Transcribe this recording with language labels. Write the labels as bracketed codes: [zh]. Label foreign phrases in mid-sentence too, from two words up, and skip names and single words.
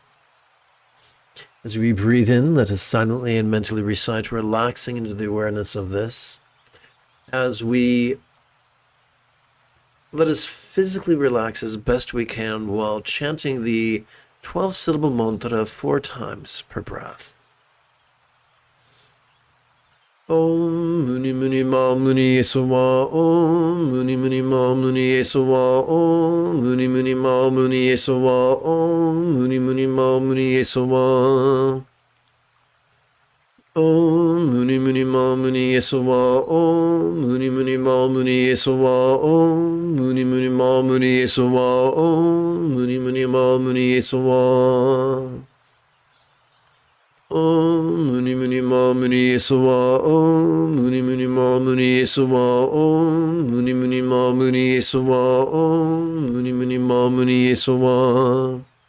[en] As we breathe in, let us silently and mentally recite, relaxing into the awareness of this. As we let us physically relax as best we can while chanting the 12-syllable mantra 4 times per breath. [sa] Om Muni Muni Ma Muni Yesawa Om Muni Muni Ma Muni Yesawa Om Muni Muni Ma Muni Yesawa Om Muni Muni Ma Muni Yesawa Om Muni Muni Ma Muni Yesawa Om Muni Muni Ma Muni Yesawa Om Muni Muni Ma Muni Yesawa Om Muni Muni Ma Muni Yesawa Om Muni Muni Ma Muni Yesawa Om Muni Muni Ma Muni Yesawa Om Muni Muni Ma Muni Yesawa Om Muni Muni Ma Muni Yesawa